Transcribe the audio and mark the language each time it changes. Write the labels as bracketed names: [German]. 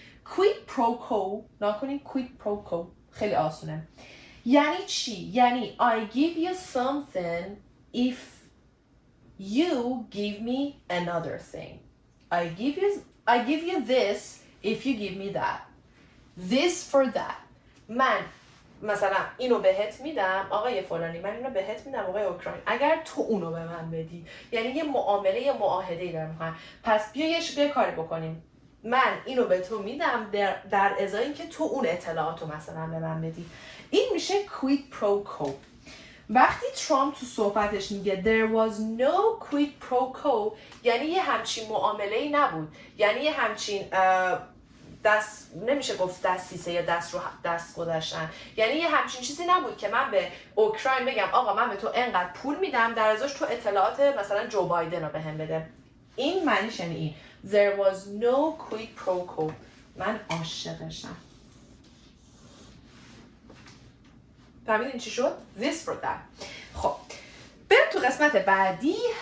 [Persian] quid pro quo نکنین quid pro quo خیلی آسونه. یعنی چی؟ یعنی [English] I give you something if you give me another thing. I give you this if you give me that. This for that. [Persian] من مثلا اینو بهت میدم آقای فلانی، من اینو بهت میدم آقای اوکراین اگر تو اونو به من بدی. یعنی یه معامله یه معاهده‌ای دارم می‌کنم. پس بیا یه کاری بکنیم. من اینو به تو میدم در ازای اینکه تو اون اطلاعاتو مثلا به من بدی. این میشه quid pro quo. وقتی ترامپ تو صحبتش میگه [English] there was no quid pro quo [Persian] یعنی یه همچین معامله‌ای نبود. یعنی یه همچین دست نمیشه گفت دستیسه یا دست گذاشتن. یعنی یه همچین چیزی نبود که من به اوکراین بگم آقا من به تو انقدر پول میدم در ازاش تو اطلاعات مثلا جو بایدن رو بهم بده. این معنیش یعنی این. [English] There was no quid pro quo. [Persian] من عاشقشم. فهمیدین چی شد؟ [English] This for that. [Persian] خب بریم تو قسمت بعدی.